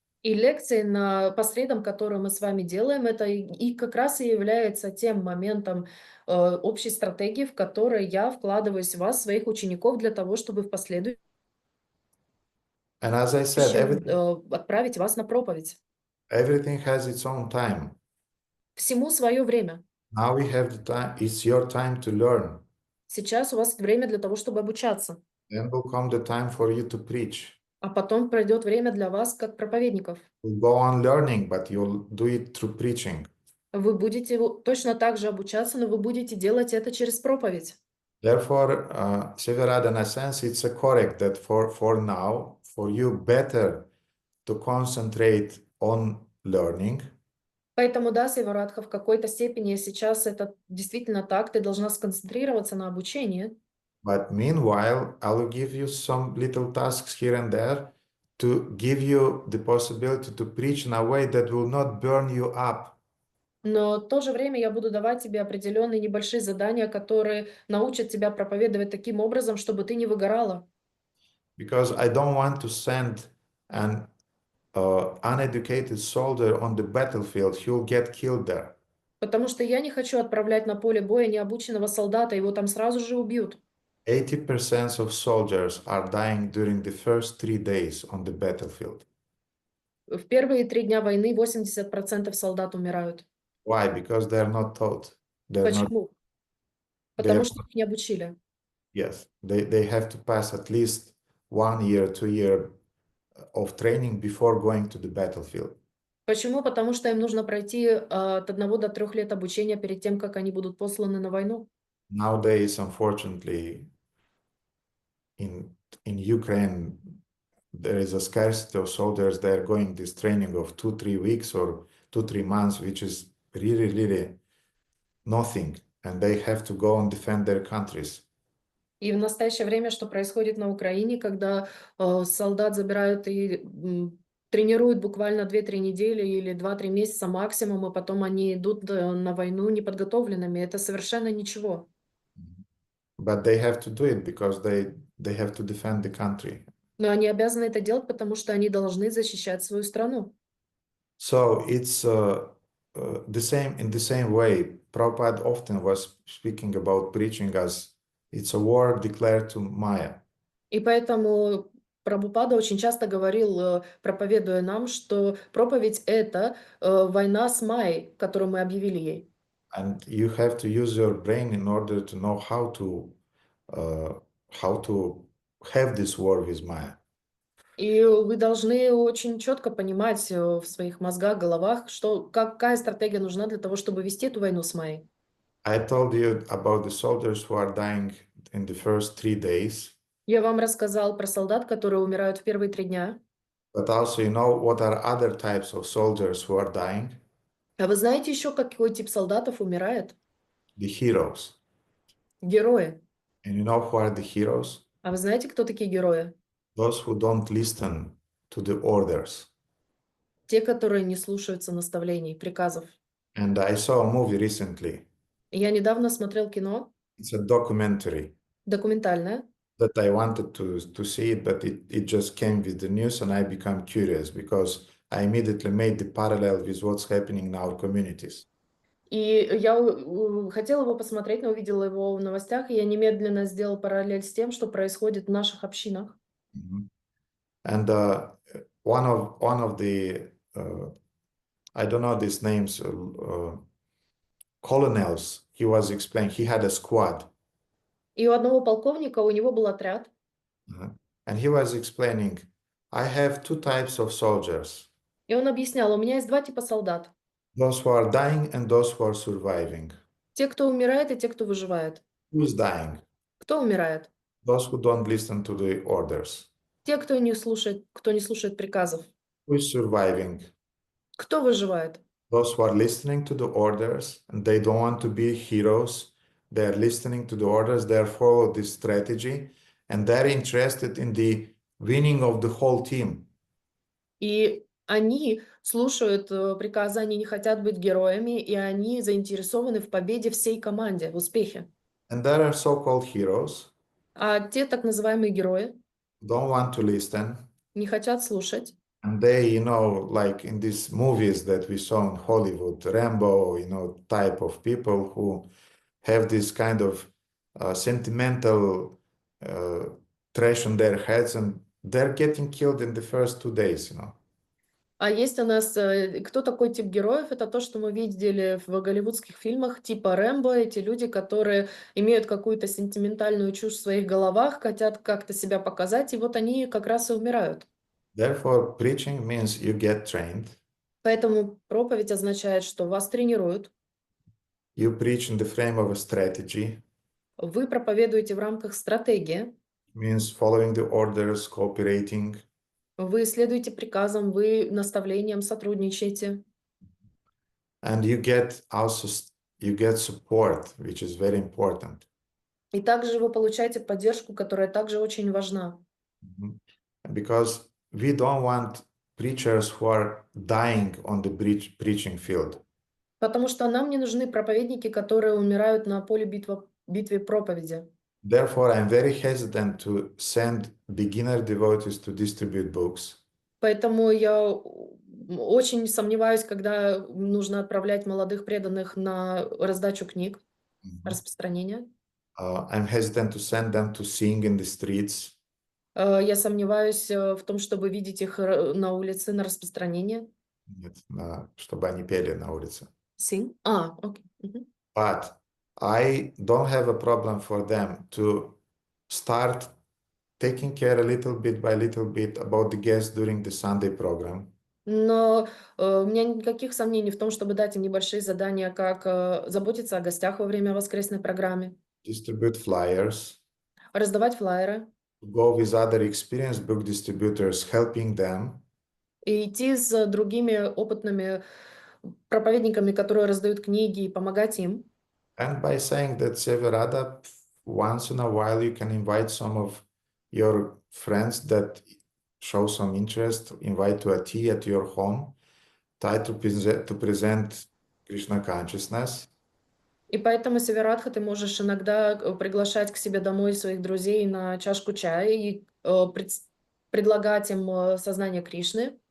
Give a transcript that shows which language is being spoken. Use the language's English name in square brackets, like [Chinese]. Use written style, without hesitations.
[Russian] И лекции по средам, которые мы с вами делаем, это и как раз и является тем моментом общей стратегии, в которой я вкладываюсь в вас, своих учеников, для того, чтобы в последующем [English] And as I said, [Russian] отправить вас на проповедь. [English] everything has its own time. [Russian] Всему свое время. [English] Now we have the time. It's your time to learn. [Russian] Сейчас у вас время для того, чтобы обучаться. [English] Then will come the time for you to preach. [Russian] А потом пройдет время для вас, как проповедников. [English] You'll go on learning, but you'll do it through preaching. [Russian] Вы будете точно так же обучаться, но вы будете делать это через проповедь. [English] Therefore, Severada, in a sense, it's correct that for now, for you better to concentrate on learning. [Russian] Поэтому, да, Севарадха, в какой-то степени сейчас это действительно так, ты должна сконцентрироваться на обучении. [English] But meanwhile, I will give you some little tasks here and there to give you the possibility to preach in a way that will not burn you up. [Russian] Но в то же время я буду давать тебе определенные небольшие задания, которые научат тебя проповедовать таким образом, чтобы ты не выгорала. [English] Because I don't want to send an uneducated soldier on the battlefield. He'll get killed there. [Russian] Потому что я не хочу отправлять на поле боя необученного солдата, его там сразу же убьют. [English] 80% of soldiers are dying during the first 3 days on the battlefield. [Russian] В первые 3 дня войны 80% солдат умирают. [English] Why? Because they're not taught. They're not, [Russian] Почему? Потому что их не обучили. [English] yes, they have to pass at least 1 year, 2 years of training before going to the battlefield. [Russian] Почему? Потому что им нужно пройти от 1 до 3 лет обучения перед тем, как они будут посланы на войну. [English] Nowadays, unfortunately, in Ukraine, there is a scarcity of soldiers. They're going this training of 2-3 weeks or 2-3 months, which is really nothing. And they have to go and defend their countries. [Russian] И в настоящее время, что происходит на Украине, когда солдат забирают и тренируют буквально 2-3 недели или 2-3 месяца максимум, и потом они идут на войну неподготовленными, это совершенно ничего. [English] But they have to do it because they have to defend the country. [Russian] Но они обязаны это делать, потому что они должны защищать свою страну. [English] So it's in the same way. Prabhupada often was speaking about preaching as it's a war declared to Maya. [Russian] И поэтому Прабхупада очень часто говорил, проповедуя нам, что проповедь — это война с Майей, которую мы объявили ей. [English] And you have to use your brain in order to know how to have this war with Maya. [Russian] И вы должны очень четко понимать в своих мозгах, головах, какая стратегия нужна для того, чтобы вести эту войну с Майей. [English] I told you about the soldiers who are dying in the first 3 days. [Russian] Я вам рассказал про солдат, которые умирают в первые 3 дня. [English] But also, you know what are other types of soldiers who are dying? [Russian] А вы знаете еще, какой тип солдатов умирает? [English] The heroes. [Russian] Герои. [English] And you know who are the heroes? [Russian] А вы знаете, кто такие герои? [English] Those who don't listen to the orders. [Russian] Те, которые не слушаются наставлений, приказов. [English] And I saw a movie recently. [Russian] Я недавно смотрел кино, [English] It's a documentary [Russian] документальное, [English] that I wanted to see it, but it just came with the news and I became curious because I immediately made the parallel with what's happening in our communities. [Russian] и я хотела его посмотреть, но увидела его в новостях, и я немедленно сделала параллель с тем, что происходит в наших общинах. Mhm. [English] And one of the I don't know these names, colonels. He was explaining he had a squad, [Russian] И у одного полковника у него был отряд, [English] and he was explaining, I have two types of soldiers: [Russian] и он объяснял, у меня есть два типа солдат. [English] those who are dying and those who are surviving. [Russian] Те, кто умирает, и те, кто выживает. [English] Who is dying? [Russian] Кто умирает? [English] Those who don't listen to the orders. [Russian] Те, кто не слушает приказов. [English] Who is surviving? [Russian] Кто выживает? [English] Those who are listening to the orders and they don't want to be heroes. They are listening to the orders, they follow this strategy, and they're interested in the winning of the whole team. [Russian] И они слушают приказы, они не хотят быть героями, и они заинтересованы в победе всей команде, в успехе. [English] And there are so-called heroes [Russian] А те так называемые герои [English] who don't want to listen. [Russian] не хотят слушать. [English] And they, like in these movies that we saw in Hollywood, Rambo, type of people who have this kind of sentimental trash on their heads, and they're getting killed in the first 2 days. [Russian] А есть у нас, кто такой тип героев? Это то, что мы видели в голливудских фильмах, типа Рэмбо. Эти люди, которые имеют какую-то сентиментальную чушь в своих головах, хотят как-то себя показать, и вот они как раз и умирают. [English] Therefore, preaching means you get trained. [Russian] Поэтому проповедь означает, что вас тренируют. [English] You preach in the frame of a strategy. [Russian] Вы проповедуете в рамках стратегии. [English] Means following the orders, cooperating. [Russian] Вы следуете приказам, вы наставлениям сотрудничаете. [English] And you get support, which is very important. [Russian] И также вы получаете поддержку, которая также очень важна. [English] Because we don't want preachers who are dying on the preaching field. [Russian] Потому что нам не нужны проповедники, которые умирают на поле битве проповеди. [English] Therefore, I'm very hesitant to send beginner devotees to distribute books. [Russian] Поэтому я очень сомневаюсь, когда нужно отправлять молодых преданных на раздачу книг, распространение. [English] I'm hesitant to send them to sing in the streets. [Russian] Я сомневаюсь в том, чтобы видеть их на улице на распространение. Нет, чтобы они пели на улице. [English] Sing? Окей. But I don't have a problem for them to start taking care a little bit by little bit about the guests during the Sunday program. [Russian] Но у меня никаких сомнений в том, чтобы дать им небольшие задания, как заботиться о гостях во время воскресной программы, [English] Distribute flyers. [Russian] раздавать флаеры, [English] Go with other experienced book distributors, helping them. [Russian] и идти с другими опытными проповедниками, которые раздают книги, и помогать им. [English] And by saying that, Severada, once in a while you can invite some of your friends that show some interest, invite to a tea at your home, try to present Krishna consciousness. [Russian] И поэтому, Северадха, ты можешь иногда приглашать к себе домой своих друзей на чашку чая и предлагать им сознание Кришны.